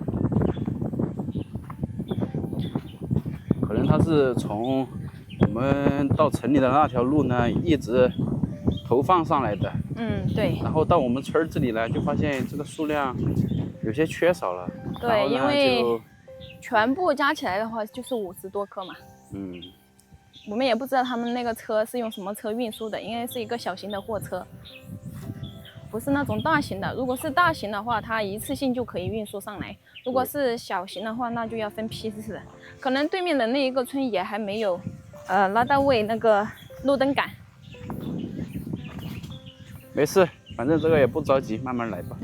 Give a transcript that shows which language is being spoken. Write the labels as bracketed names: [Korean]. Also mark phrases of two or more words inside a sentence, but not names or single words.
[Chinese] 可能它是從我們到城裡的那條路呢，一直投放上來的。嗯，對。然後到我們村這裡來，就發現這個數量有些缺少了。對，因為全部加起來的話就是50多顆嘛。嗯。我們也不知道他們那個車是用什麼車運輸的，應該是一個小型的貨車，不是那種大型的。如果是大型的話，它一次性就可以運輸上來。如果是小型的話，那就要分批次的。可能對面的那一個村也還沒有，拉到位那個路燈桿。沒事，反正這個也不着急，慢慢來吧。